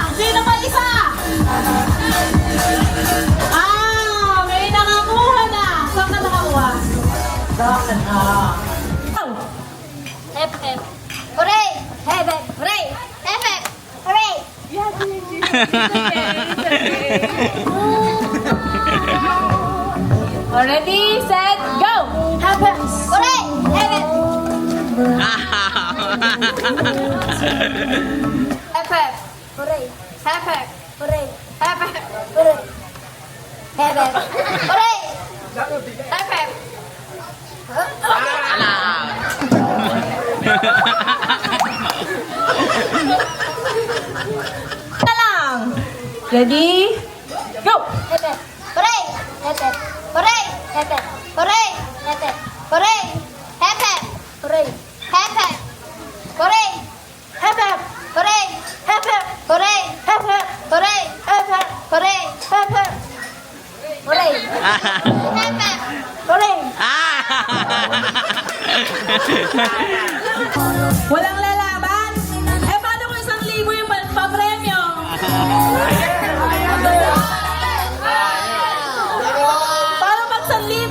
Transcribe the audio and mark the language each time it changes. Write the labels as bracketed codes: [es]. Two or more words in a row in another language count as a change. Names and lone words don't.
[tl] Sino pa isa? May nakakuha na. Saan ka nakakuha? Saan ka? [en] Hep, hep. Hooray! Hep, hep. Hooray! Hep, hep. Hooray! Ready, set, go! Hep, hep. Hooray! Hep, hep. Hep, hep. Hooray! Hep, hep. Hooray! Hep, hep. Hooray! Hep, hep. Hooray! Hep, hep. [tl] Na lang. [en] Ready, go! Hep, hep. Hooray! Hep, hep. Hooray! Hep, hep. Hooray! Hep, hep. Hooray! Hep, hep. Hooray! Hep, hep. Hooray! Hep, hep. Hooray! Hep, hep. Hooray! Hep, hep. Hooray! Hep, hep. Hooray! Hep, hep. Hooray! Hep, hep. Hooray! [tl] Walang lalaban? Paano kung 1,000 yung papremyo? Paano pag 1,000?